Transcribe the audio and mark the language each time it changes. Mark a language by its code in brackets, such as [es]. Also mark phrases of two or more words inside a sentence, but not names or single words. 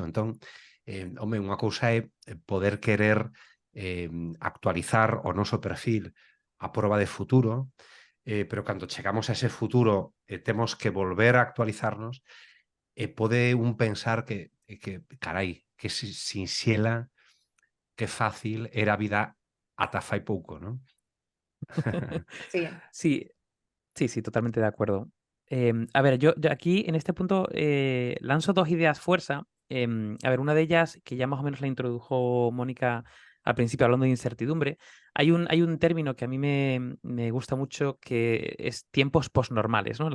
[gl] Entón, home, unha cousa é poder querer actualizar o noso perfil a prova de futuro, pero cando chegamos a ese futuro temos que volver a actualizarnos, pode un pensar que carai, que sinxela, que fácil era a vida ata fai pouco, non? [es] Sí. Sí, sí, sí, totalmente de acuerdo. A ver, yo aquí en este punto lanzo dos ideas fuerza. A ver, una de ellas, que ya más o menos la introdujo Mónica al principio hablando de incertidumbre, hay un término que a mí me gusta mucho que es tiempos posnormales, ¿no?